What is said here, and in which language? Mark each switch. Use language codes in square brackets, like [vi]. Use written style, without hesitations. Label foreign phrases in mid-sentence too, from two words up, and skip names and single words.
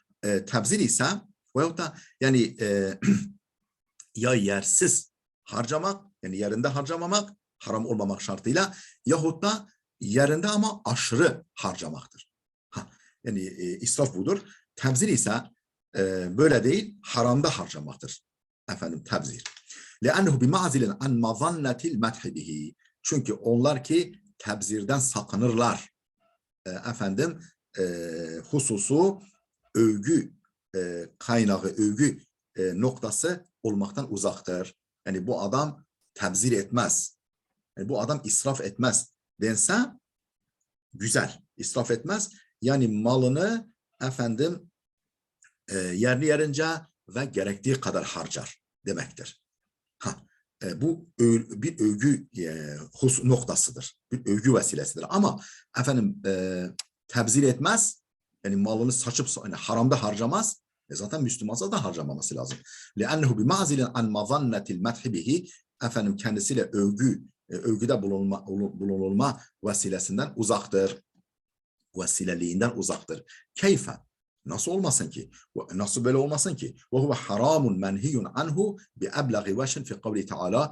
[tr] Tebzir ise veyahut da yani ya yersiz harcamak, yani yerinde harcamamak, haram olmamak şartıyla, yahut da yerinde ama aşırı harcamaktır. Yani israf budur. Tebzir ise böyle değil, haramda harcamaktır. Efendim tebzir. [ar] لأنه بمعزل عن مظنة المدح به. [tr] Çünkü onlar ki tebzirden sakınırlar. Efendim hususu övgü kaynağı, övgü noktası olmaktan uzaktır. Yani bu adam tebzir etmez. Yani bu adam israf etmez dense güzel. İsraf etmez. Yani malını efendim yerli yerince ve gerektiği kadar harcar demektir. Bu bir övgü noktasıdır. Bir övgü vesilesidir. Ama efendim tebzir etmez. Yani malını saçıp yani haramda harcamaz. Zaten Müslümansa da harcamaması lazım. [ar] لأنه بمعزل عن مظنة المدح به, [tr] efendim kendisiyle övgüde bulunulma vesilesinden uzaktır. Vesileliğinden uzaktır. Keyfe, nasıl olmasın ki? Nasıl böyle olmasın ki? [ar] وهو حرام منهي عنه بأبلغ وجه في قوله تعالى.